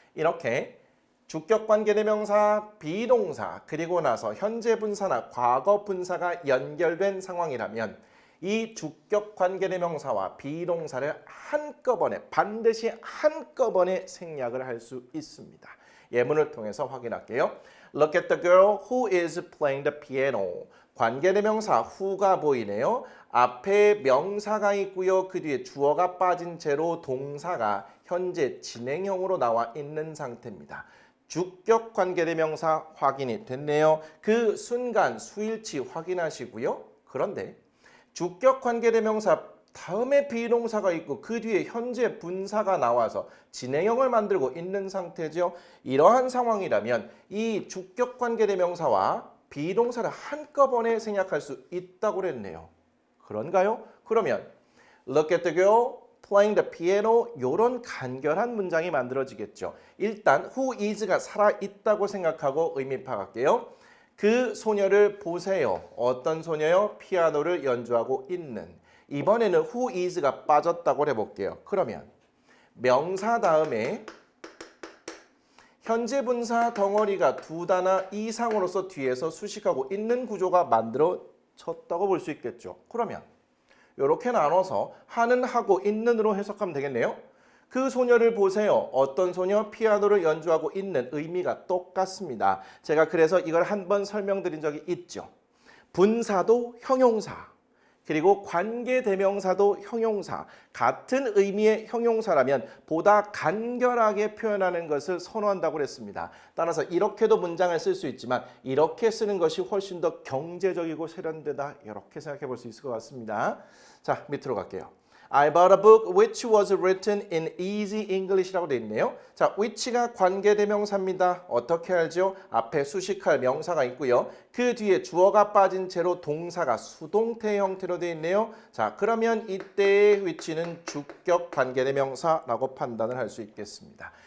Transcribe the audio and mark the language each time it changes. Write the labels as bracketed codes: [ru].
[ko] 이렇게 주격 관계대명사, 비동사, 그리고 나서 현재 분사나 과거 분사가 연결된 상황이라면 이 주격 관계대명사와 비동사를 한꺼번에 반드시 한꺼번에 생략을 할 수 있습니다. 예문을 통해서 확인할게요. [en] Look at the girl who is playing the piano. [ko] 관계대명사 who가 보이네요. 앞에 명사가 있고요. 그 뒤에 주어가 빠진 채로 동사가 현재 진행형으로 나와 있는 상태입니다. 주격 관계대명사 확인이 됐네요. 그 순간 수일치 확인하시고요. 그런데 주격 관계대명사 다음에 비동사가 있고 그 뒤에 현재 분사가 나와서 진행형을 만들고 있는 상태죠. 이러한 상황이라면 이 주격 관계대명사와 비동사를 한꺼번에 생략할 수 있다고 그랬네요. 그런가요? 그러면 [en] Look at the girl playing the piano [ko] 이런 간결한 문장이 만들어지겠죠. 일단 who is가 살아있다고 생각하고 의미 파악할게요. 그 소녀를 보세요. 어떤 소녀요? 피아노를 연주하고 있는. 이번에는 who is가 빠졌다고 해볼게요. 그러면 명사 다음에 현재 분사 덩어리가 두 단어 이상으로서 뒤에서 수식하고 있는 구조가 만들어졌다고 볼 수 있겠죠. 그러면 이렇게 나눠서 하는 하고 있는으로 해석하면 되겠네요. 그 소녀를 보세요. 어떤 소녀? 피아노를 연주하고 있는. 의미가 똑같습니다. 제가 그래서 이걸 한번 설명드린 적이 있죠. 분사도 형용사, 그리고 관계대명사도 형용사, 같은 의미의 형용사라면 보다 간결하게 표현하는 것을 선호한다고 그랬습니다. 따라서 이렇게도 문장을 쓸 수 있지만 이렇게 쓰는 것이 훨씬 더 경제적이고 세련되다, 이렇게 생각해 볼 수 있을 것 같습니다. 자, 밑으로 갈게요. [en] I bought a book which was written in easy English라고 [ko] 되어 있네요. 자, which가 관계대명사입니다. 어떻게 알죠? 앞에 수식할 명사가 있고요. 그 뒤에 주어가 빠진 채로 동사가 수동태 형태로 되어 있네요. 자, 그러면 이때의 which는 주격 관계대명사라고 판단을 할 수 있겠습니다.